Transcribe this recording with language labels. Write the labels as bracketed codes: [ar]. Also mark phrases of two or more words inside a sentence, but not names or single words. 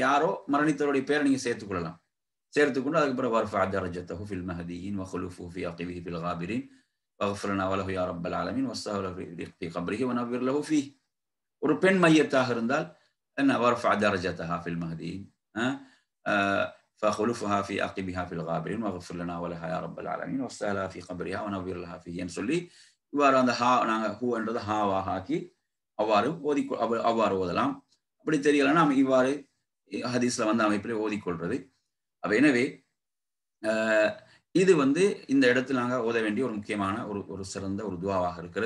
[ta] யாரோ மரணித்தவருடைய பேரை நீங்க சேர்த்துக் கொள்ளலாம். சேர்த்துக்கொண்டு அதுக்கு பிறகு [ar] وارفع درجته في المهديين واخلفه في عقبه في الغابرين واغفر لنا وله يا رب العالمين وسهل في قبره ونور له فيه. [ta] ஒரு பெண் மையத்தாக இருந்தால் என்ன? [ar] وارفع درجتها في المهديين فخلفها في عقبها في الغابرين واغفر لنا ولها يا رب العالمين وسهلها في قبرها ونوّر لها فيه [ta] என்று சொல்லி இவ்வாறு அந்த நாங்க ஹூ என்றது ஹாவாக ஆக்கி அவ்வாறு ஓதலாம். அப்படி தெரியலன்னா நாம் இவ்வாறு ஹதீஸ்ல வந்து அமைப்பிலே ஓதிக்கொள்றது. எனவே இது வந்து இந்த இடத்தில் நாங்கள் ஓத வேண்டிய ஒரு முக்கியமான ஒரு சிறந்த ஒரு துஆவாக இருக்கிறது.